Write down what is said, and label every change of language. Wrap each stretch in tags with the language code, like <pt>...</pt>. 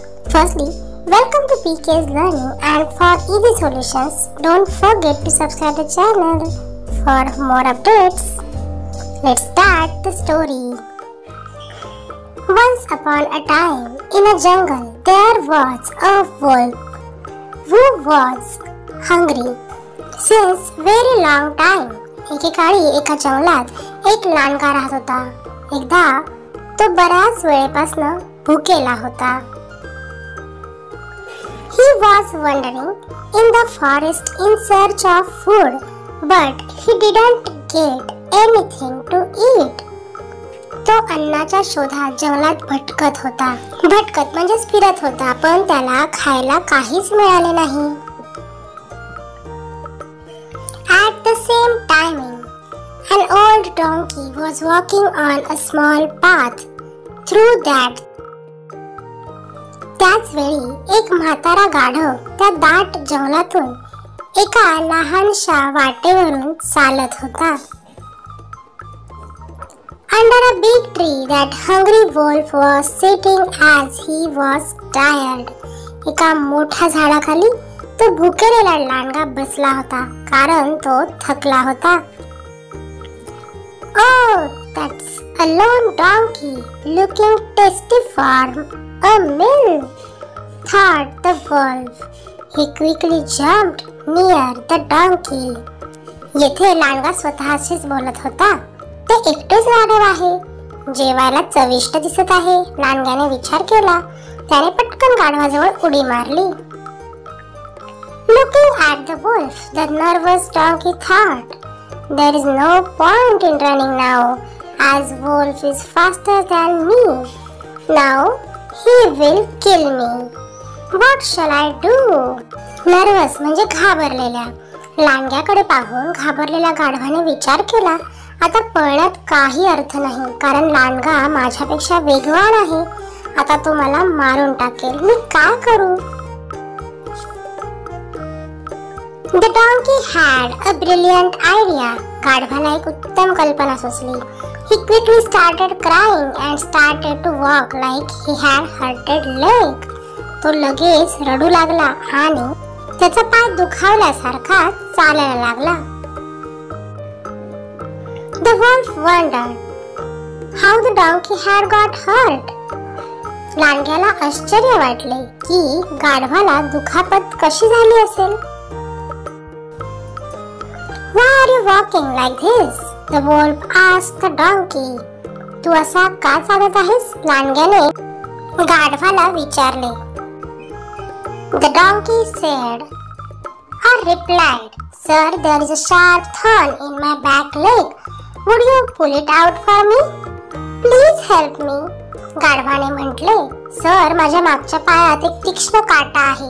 <en>Firstly, welcome to PK's Learning, and for easy solutions, don't forget to subscribe the channel for more updates. Let's start the story. Once upon a time, in a jungle, there was a wolf who was hungry. Since very long time,</en> <mr>एकेकाळी एका जंगलात एक लांडगा राहत होता. एकदा तो बऱ्याच वेळेपासून भुकेला होता.</mr> <en>He was wandering in the forest in search of food, but he didn't get anything to eat.</en> <mr>तो अन्नाच्या शोधात जंगलात भटकत होता. भटकत म्हणजे फिरत होता, पण त्याला खायला काहीच मिळाले नाही.</mr> <en>At the same timing, an old donkey was walking on a small path through that.</en> <mr>त्याच वेळी एक म्हातारा गाढव त्या दाट जंगलातून एका लहानशा वाटेवरून चालत होता.</mr> <en>Under a big tree, that hungry wolf was sitting as he was tired.</en> <mr>एका मोठ्या झाडाखाली तो भुकेलेला लांडगा बसला होता, कारण तो थकला होता.</mr> <en>Oh, that's a lone donkey, looking tasty for a meal, thought the wolf. He quickly jumped near the donkey.</en> <mr>येथे लांडगा स्वतःशीच बोलत होता. ते एकटेच गाढव आहे, जेवायला चविष्ट दिसत आहे. लांडग्याने विचार केला. त्याने पटकन गाढवाजवळ उडी मारली.</mr> <en>Looking at the wolf, the nervous donkey thought, there is no point in running now, as wolf is faster than me. Now he will kill me. What shall I do?</en> <mr>Nervous म्हणजे घाबरलेल्या. लांडग्याकडे पाहून घाबरलेल्या गाढवाने विचार केला, आता पळण्यात काही अर्थ नाही, कारण लांडगा माझ्यापेक्षा वेगवान आहे. आता तो मला मारून टाकेल. मी काय करू?</mr> <en>The donkey had a brilliant idea.</en> <mr>गाढवाला एक उत्तम कल्पना सुचली.</mr> <en>He quickly started crying and started to walk like he had hurted leg.</en> <mr>तो लगेच रडू लागला आणि त्याचा पाय दुखावल्यासारखा चालायला लागला.</mr> <en>The wolf wondered how the donkey had got hurt.</en> <mr>लांडग्याला आश्चर्य वाटले की गाढवाला दुखापत कशी झाली असेल.</mr> <en>Why are you walking like this? The wolf asked the donkey.</en> <mr>तू असा का चालत आहेस? लांडग्याने गाढवाला विचारले.</mr> <en>The donkey said, or replied, Sir, there is a sharp thorn in my back leg. Would you pull it out for me? Please help me.</en> <mr>गाढवाने म्हटले, sir, माझ्या मागच्या पायात एक तीक्ष्ण काटा आहे.</mr>